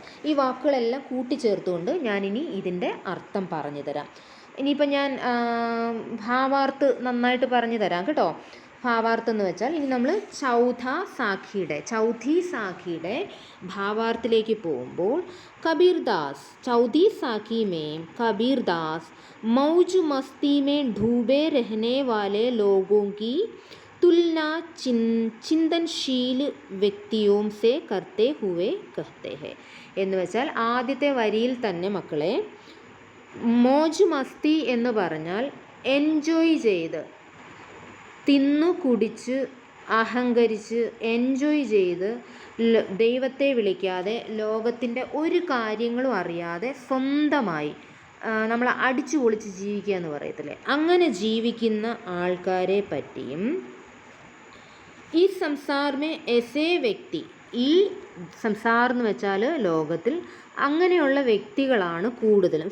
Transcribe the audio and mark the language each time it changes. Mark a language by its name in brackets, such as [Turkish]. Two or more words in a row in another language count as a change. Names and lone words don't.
[Malayalam] ഈ വാക്കുകളെല്ലാം കൂട്ടിച്ചേർത്തുകൊണ്ട് ഞാനിനി ഇതിൻ്റെ അർത്ഥം പറഞ്ഞു തരാം. ഇനിയിപ്പോൾ ഞാൻ ഭാവാർത്ഥ് നന്നായിട്ട് പറഞ്ഞു തരാം കേട്ടോ. ഭാവാർത്ഥം എന്ന് വെച്ചാൽ ഇനി നമ്മൾ ചൗഥി സാഖിയുടെ ഭാവാർത്ഥത്തിലേക്ക് പോകുമ്പോൾ കബീർദാസ് ചൗഥി സാഖി [Hindi] में कबीरदास मौज मस्ती में डूबे रहने वाले लोगों की तुलना चिंतनशील വ്യക്തിയോं से करते हुए कहते हैं. [Malayalam] എന്ന് വെച്ചാൽ ആദ്യത്തെ വരിയിൽ തന്നെ മക്കളെ, [Hindi] मौज मस्ती [Malayalam] എന്ന് പറഞ്ഞാൽ എൻജോയ് ചെയ്ത്, തിന്നു കുടിച്ച് അഹങ്കരിച്ച് എൻജോയ് ചെയ്ത് ദൈവത്തെ വിളിക്കാതെ ലോകത്തിൻ്റെ ഒരു കാര്യങ്ങളും അറിയാതെ സ്വന്തമായി നമ്മൾ അടിച്ചു പൊളിച്ച് ജീവിക്കുക എന്ന് പറയത്തില്ലേ, അങ്ങനെ ജീവിക്കുന്ന ആൾക്കാരെ പറ്റിയും ഈ [Hindi] संसार में ऐसे व्यक्ति, [Malayalam] ഈ സംസാർ എന്ന് വെച്ചാൽ ലോകത്തിൽ അങ്ങനെയുള്ള വ്യക്തികളാണ് കൂടുതലും.